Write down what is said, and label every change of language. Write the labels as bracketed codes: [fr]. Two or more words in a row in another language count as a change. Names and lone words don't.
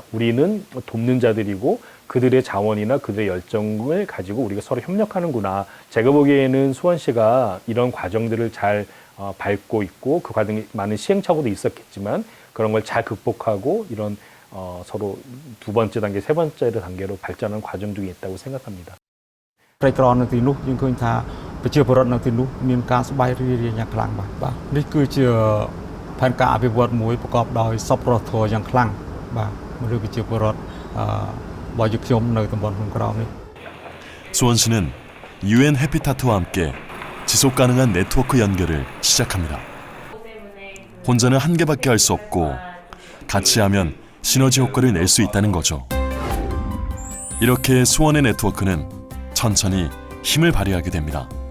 [ko] 우리는 돕는 자들이고 그들의 자원이나 그들의 열정을 가지고 우리가 서로 협력하는구나. 제가 보기에는 수원시가 이런 과정들을 잘 밟고 있고 그 과정에 많은 시행착오도 있었겠지만 그런 걸 잘 극복하고 이런 서로 두 번째 단계, 세 번째 단계로 발전하는 과정 중에 있다고 생각합니다. [km] ប្រៃក្រនៅទីនោះយើងឃើញថាប្រជាពលរដ្ឋនៅទីនោះមានការសប្បាយរីករាយយ៉ាងខ្លាំងបាទនេះគឺជាផែនការអភិវឌ្ឍមួយប្រកបដោយសប្បុរសធម៌យ៉ាងខ្លាំងបាទមនុស្សប្រជាពលរដ្ឋរបស់យើងខ្ញុំនៅតំបន់ក្នុងក្រោមនេះ [ko] 수원시는 UN 해피타트와 함께 지속 가능한 네트워크 연결을 시작합니다. 혼자는 한 개밖에 할 수 없고 같이 하면 시너지 효과를 낼 수 있다는 거죠. 이렇게 수원의 네트워크는 천천히 힘을 발휘하게 됩니다.